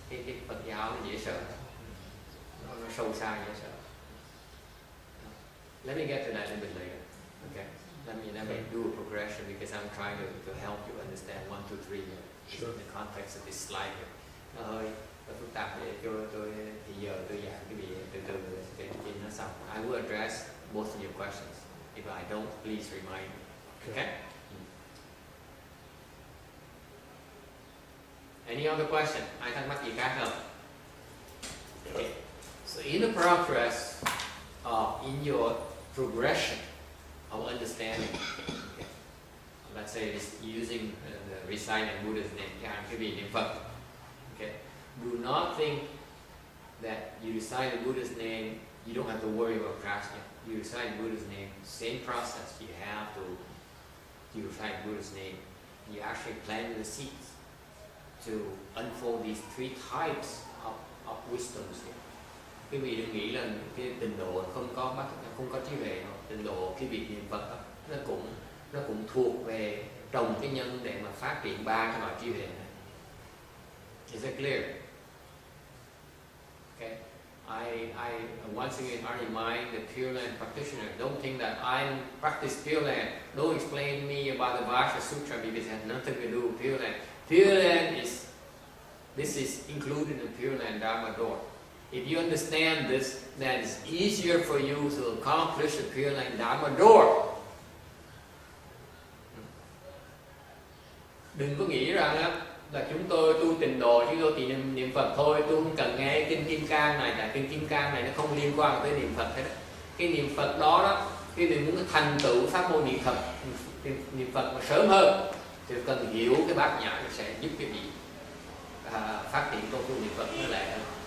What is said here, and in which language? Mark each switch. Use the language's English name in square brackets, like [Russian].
[Vietnamese] Cái Phật giáo nó dễ sợ, nó sâu xa dễ sợ. [English] Let me get to that a bit later. Okay. Let me do a progression because I'm trying to help you understand 1, 2, 3 here. Sure. In the context of this slide here. [Vietnamese] Nó hơi phức tạp để cho tôi thì giờ tôi giảng cái gì từ từ để nó xong. [English] I will address most of your questions. If I don't, please remind me. Okay? Any other question? [Vietnamese] Ai thắc mắc gì khác không? [English] Okay. So in the progress, in your progression of understanding, okay, let's say it's using the reciting Buddha's name, [Vietnamese] cái vị niệm Phật. [English] Okay. Do not think that you recite the Buddha's name, you don't have to worry about prajna. You recite Buddha's name, same process. You have to recite Buddha's name. You actually plant the seeds to unfold these 3 types of wisdoms here. [Vietnamese] Quý vị đừng nghĩ là cái tịnh độ không có trí huệ đâu. Tịnh độ cái việc niệm Phật đó, nó cũng thuộc về trồng cái nhân để mà phát triển 3 cái loại trí huệ này. [English] Is that clear? Okay. I once again remind the Pure Land practitioner, don't think that I practice Pure Land. Don't explain to me about the Vajra Sutra because it has nothing to do with Pure Land. Pure Land is included in the Pure Land Dharma door. If you understand this, then it's easier for you to accomplish the Pure Land Dharma door. [Vietnamese] Đừng có nghĩ rằng là chúng tôi tu tịnh độ, chúng tôi chỉ niệm Phật thôi, tôi không cần nghe kinh Kim Cang này, tại kinh Kim Cang này nó không liên quan tới niệm Phật hết. Cái niệm Phật đó, khi mình muốn thành tựu pháp môn niệm Phật mà sớm hơn, thì cần hiểu cái bát nhã nó sẽ giúp cái vị phát triển công phu niệm Phật nó lẹ hơn.